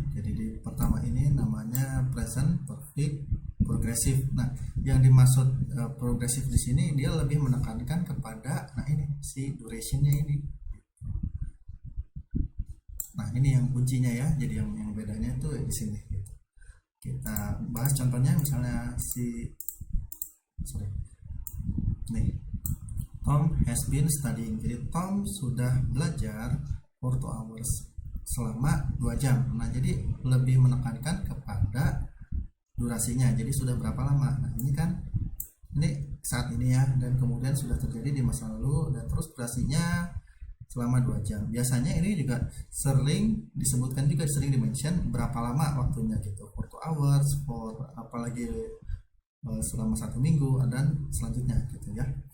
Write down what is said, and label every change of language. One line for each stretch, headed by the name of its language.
Indonesian: Jadi di pertama ini namanya present perfect progressive. Nah, yang dimaksud progressive di sini dia lebih menekankan kepada ini si durationnya ini. Nah, ini yang kuncinya ya. Jadi yang bedanya itu di sini gitu. Kita bahas contohnya, misalnya nih,
English: Tom has been studying.
Indonesian: Jadi Tom sudah belajar
English: for 2 hours,
Indonesian: selama 2 jam. Nah, jadi lebih menekankan kepada durasinya. Jadi sudah berapa lama. Nah, ini kan ini saat ini ya, dan kemudian sudah terjadi di masa lalu, dan terus durasinya selama 2 jam. Biasanya ini juga sering disebutkan, juga sering dimention berapa lama waktunya gitu,
English: for 2 hours,
Indonesian: for apalagi selama 1 minggu dan selanjutnya gitu ya.